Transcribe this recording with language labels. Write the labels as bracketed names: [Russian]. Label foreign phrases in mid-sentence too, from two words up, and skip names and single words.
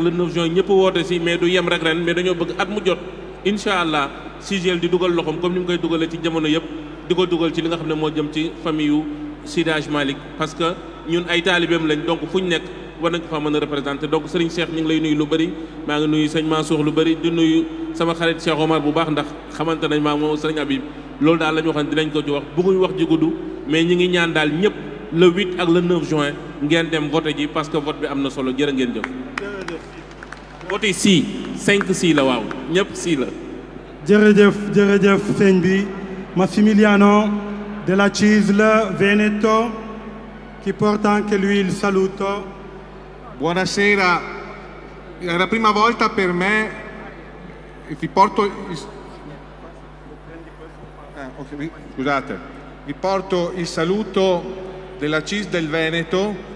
[French] le 9 juin [Wolof] ñëpp woote si mais du yem rek ren mais dañoo bëgg at mu jot [Arabic] إن شاء الله [Wolof] CGL di dugal loxoom comme ni mu koy dugalee ci jamono yëpp di ko dugal ci li nga xam ne moo jëm ci famille yu Seydi Hadji Malick [French] parce que [Wolof] ñun ay taalibeem lañ donc fu ñu nekk war nañ ko fa mën a représenté donc Serigne Cheikh ñu ngi lay nuyu lu bëri maa ngi nuyu sëñ Mansour lu bëri di nuyu sama xarit Cheikh Omar bu baax ndax xamante nañ maa moom Serigne Habib loolu daal la ñu waxoon dinañ ko ci wax bëgguñ wax ji gudd mais ñi ngi ñaan daal ñëpp le 8 ak [French] le 9 juin [Wolof] ngeen dem voté ji [French] parce que [Wolof] vote bi am na solo jërë ngeen jëf. vote si 5 si la waaw ñëpp si la. jërëjëf sëñ bi [Italian] Massimiliano della CISL Veneto che porta anche lui il saluto. Buonasera, è la prima volta per me, vi porto il saluto della CISL del Veneto